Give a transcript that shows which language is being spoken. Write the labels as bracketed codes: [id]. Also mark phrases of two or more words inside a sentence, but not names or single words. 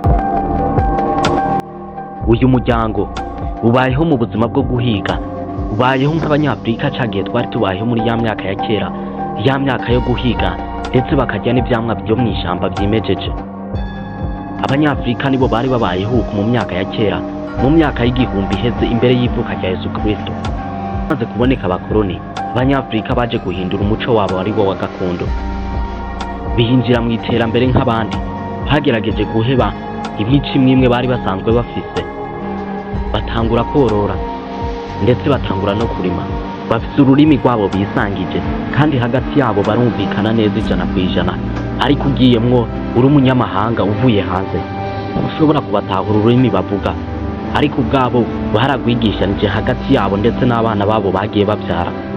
[rw] Uyu muryango ubayeho mu buzima bwo guhiga, ubayeho nk'abanyafurika cyagiye twari tubayeho muri ya myaka ya kera, ya myaka yo guhiga ndetse bakarya n'ibyamwa byo mu ishyamba byimejeje. Abanyafurika nibo bari babayeho mu myaka ya kera, mu myaka y'igihumbi iheze imbere y'ivuka rya Yesu Kristo. Maze kuboneka abakoloni, abanyafurika baje guhindura umuco wabo ari wo wa gakondo, bihinjira mu iterambere nk'abandi. [rn] Bagerageje guheba imico imwe bari basanzwe bafise, batangura korora ndetse batangura no kurima. Bafise ururimi rwabo bisangije kandi hagati yabo barumvikana neza 100%, ariko ugiyemwo uri umunyamahanga uvuye hanze ushobora kubatahura ururimi bavuga, ariko ubwabo baragwigishanije hagati yabo ndetse n'abana babo bagiye babyara.